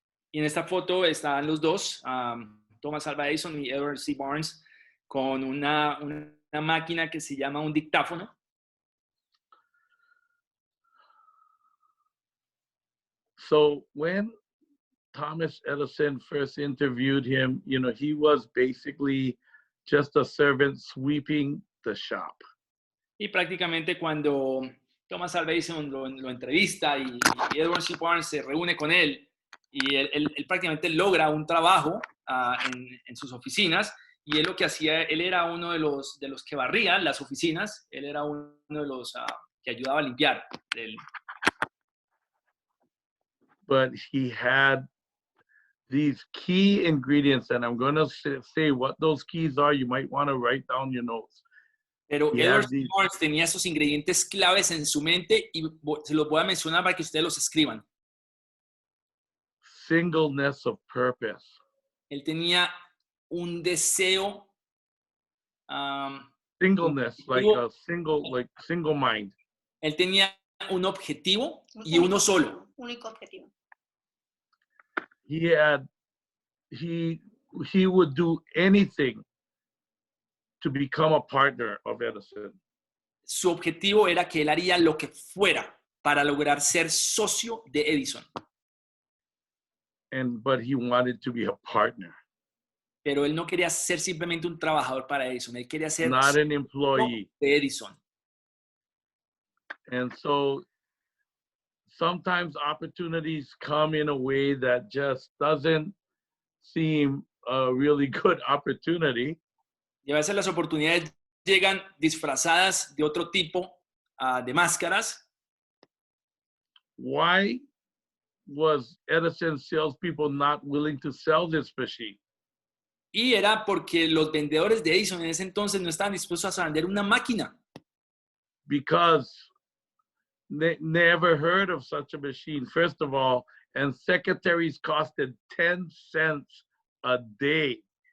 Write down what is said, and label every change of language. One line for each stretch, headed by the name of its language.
Spanish: Y en esta foto están los dos, Thomas Alva Edison y Edward C. Barnes, con una máquina que se llama un dictáfono.
English: So when Thomas Edison first interviewed him, he was basically just a servant sweeping the shop.
Spanish: Y prácticamente cuando Thomas Alva Edison lo entrevista y Edward C. Barnes se reúne con él y él prácticamente logra un trabajo en sus oficinas, y él lo que hacía, él era uno de los que barrían las oficinas, él era uno de los que ayudaba a limpiar.
English: But he had these key ingredients, and I'm going to say what those keys are. You might want to write down your notes.
Spanish: Pero Edward C. Barnes tenía esos ingredientes claves en su mente y se los voy a mencionar para que ustedes los escriban.
English: Singleness of purpose.
Spanish: Él tenía un deseo.
English: Singleness, like a single mind.
Spanish: Él tenía un objetivo y uno solo. Único objetivo.
English: He would do anything to become a partner of Edison.
Spanish: Su objetivo era que él haría lo que fuera para lograr ser socio de Edison.
English: But he wanted to be a partner.
Spanish: Pero él no quería ser simplemente un trabajador para Edison. Él quería ser
English: not an employee
Spanish: de Edison.
English: And so sometimes opportunities come in a way that just doesn't seem a really good opportunity.
Spanish: Y a veces las oportunidades llegan disfrazadas de otro tipo de máscaras.
English: Why was Edison's salespeople not willing to sell this machine?
Spanish: Y era porque los vendedores de Edison en ese entonces no estaban dispuestos a vender una máquina.
English: Because they never heard of such a machine, first of all, and secretaries costed 10 cents a day.